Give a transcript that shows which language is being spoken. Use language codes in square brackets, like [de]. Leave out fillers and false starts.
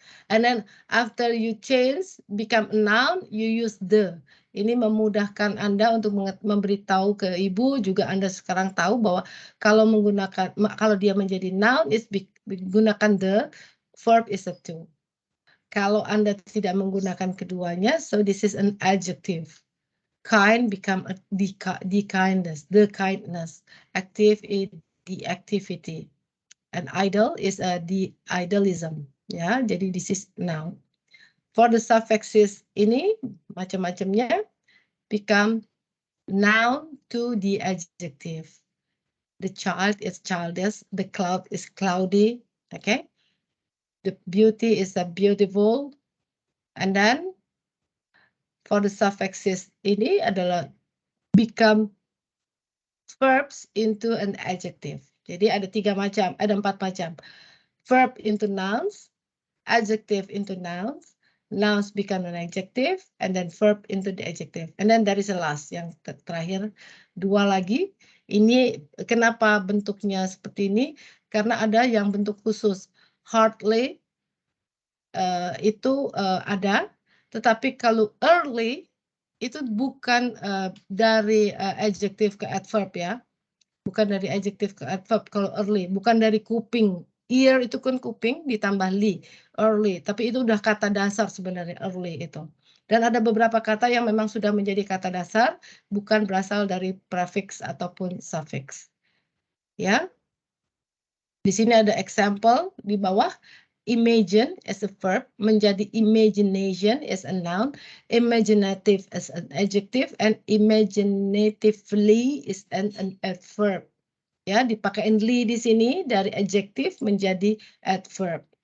[en] And then after you change become a noun, you use the. [id] Ini memudahkan Anda untuk memberitahu ke Ibu, juga Anda sekarang tahu bahwa kalau dia menjadi noun is menggunakan the, verb is a to. Kalau Anda tidak menggunakan keduanya, [en] so this is an adjective. Kind become the kindness, the kindness. Active is the activity. And idle is the idealism. Ya, jadi this is noun. For the suffixes [id] ini macam-macamnya [en] become noun to the adjective. The child is childish, the cloud is cloudy, okay? The beauty is a beautiful. And then for the suffixes [id] ini adalah [en] become verbs into an adjective. [id] Jadi ada 4 macam. [en] Verb into nouns, adjective into nouns, nouns become an adjective, and then verb into the adjective. And then there is a last, [id] yang terakhir 2 lagi. Ini kenapa bentuknya seperti ini? Karena ada yang bentuk khusus. Hardly itu ada, Tetapi kalau early itu bukan dari adjective ke adverb ya. Bukan dari adjective ke adverb kalau early, bukan dari kuping. Ear itu kan kuping ditambah li, early. Tapi itu udah kata dasar sebenarnya early itu. Dan ada beberapa kata yang memang sudah menjadi kata dasar, bukan berasal dari prefix ataupun suffix. Ya. Di sini ada example di bawah. Imagine as a verb menjadi imagination as a noun, imaginative as an adjective, and imaginatively is an adverb. Ya, dipakaiin li di sini dari adjective menjadi adverb.